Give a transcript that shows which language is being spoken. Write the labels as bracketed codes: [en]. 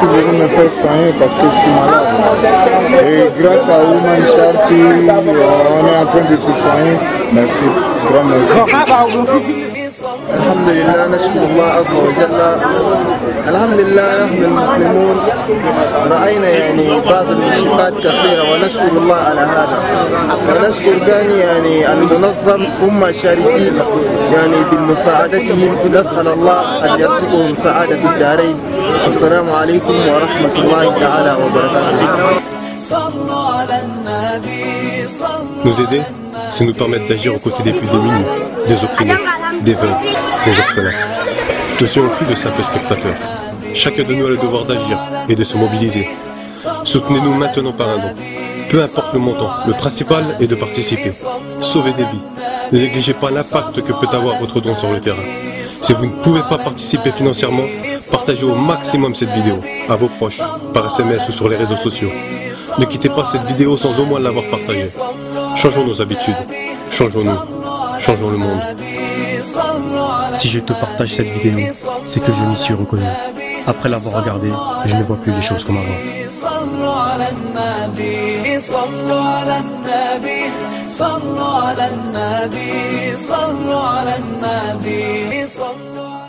[fr] Je suis venu me faire soigner parce que je suis malade. Et grâce à Woman Charity, on est en train de se soigner. Merci. Grand merci. [ar] الحمد لله نشكر الله عز وجل. الحمد لله نحن المسلمون رأينا يعني بعض المشكلات كثيرة ونشكر الله على هذا. ونشكر ثاني يعني المنظم أمة شاركين يعني بمساعدتهم. نسأل الله أن يرزقهم سعادة الدارين. السلام عليكم ورحمة الله تعالى وبركاته. [fr] Nous aider, c'est nous permettre d'agir aux côtés des plus démunis, des opprimés, des veuves, des orphelins. Ne soyons plus de simples spectateurs. Chacun de nous a le devoir d'agir et de se mobiliser. Soutenez-nous maintenant par un don. Peu importe le montant, le principal est de participer. Sauvez des vies. Ne négligez pas l'impact que peut avoir votre don sur le terrain. Si vous ne pouvez pas participer financièrement, partagez au maximum cette vidéo à vos proches, par SMS ou sur les réseaux sociaux. Ne quittez pas cette vidéo sans au moins l'avoir partagée. Changeons nos habitudes, changeons-nous, changeons le monde. Si je te partage cette vidéo, c'est que je m'y suis reconnu. Après l'avoir regardée, je ne vois plus les choses comme avant. [ar] صلوا على النبي صلوا على النبي صلوا على النبي صلوا على النبي صلوا